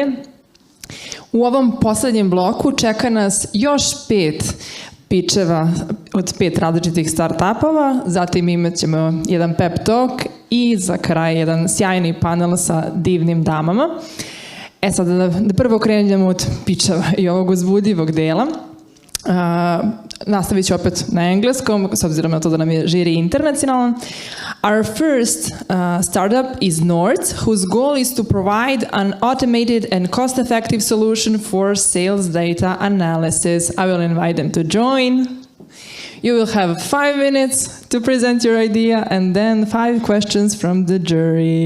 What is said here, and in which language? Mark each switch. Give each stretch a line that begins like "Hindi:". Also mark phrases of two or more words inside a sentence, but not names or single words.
Croatian: U ovom poslednjem bloku čeka nas još 5 pičeva od 5 različitih start-upova, zatim imat ćemo jedan
English: pep talk
Croatian: i za kraj jedan sjajni panel sa divnim damama. Sad da prvo krenemo od pičeva i ovog uzbudljivog dela. nastavit ću opet na engleskom, s obzirom na to da nam je žiri internacionalan.
English: Our first startup is North, whose goal is to provide an automated and cost-effective solution for sales data analysis. I will invite them to join. You will have 5 minutes to present your idea and then 5 questions from the jury.